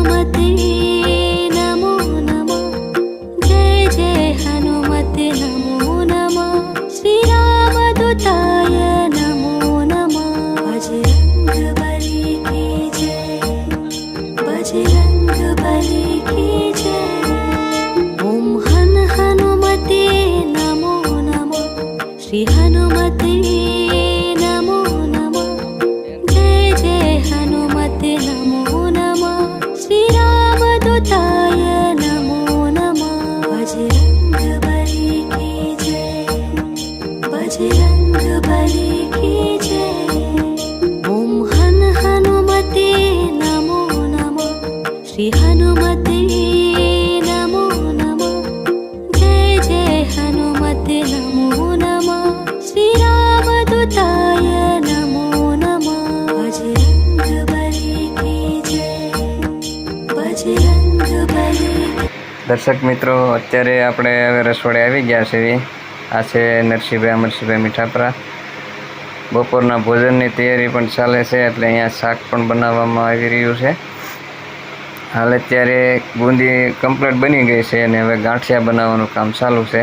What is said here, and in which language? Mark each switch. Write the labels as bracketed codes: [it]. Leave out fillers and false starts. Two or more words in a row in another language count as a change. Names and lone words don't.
[sa] हनुमते नमो नमः जय जय हनुमते नमो नमः श्रीरामदूताय नमो नमः [hi] बजरंगबली की जय बजरंगबली की जय [sa] ओम हनुमते नमो नमः श्री हनुमते नमो नमः जय जय हनुमते नमो नमः श्रीरामदूताय नमो नमः [hi] बजरंगबली की जय बजरंगबली की जय [sa] ओम हनुमते नमो नमः श्री हनुमते नमो नमः जय जय हनुमते नमो नमः श्रीरामदूताय नमो नमः [hi] बजरंगबली की जय बजरंगबली [gu] દર્શક મિત્રો, અત્યારે આપણે હવે રસોડે આવી ગયા છે. આ છે નરસિંહભાઈ અમરસિંહભાઈ મીઠાપરા. બપોરના ભોજનની તૈયારી પણ ચાલે છે, એટલે અહીંયા શાક પણ બનાવવામાં આવી રહ્યું છે. હાલ અત્યારે બુંદી કમ્પ્લીટ બની ગઈ છે અને હવે ગાંઠિયા બનાવવાનું કામ ચાલુ છે.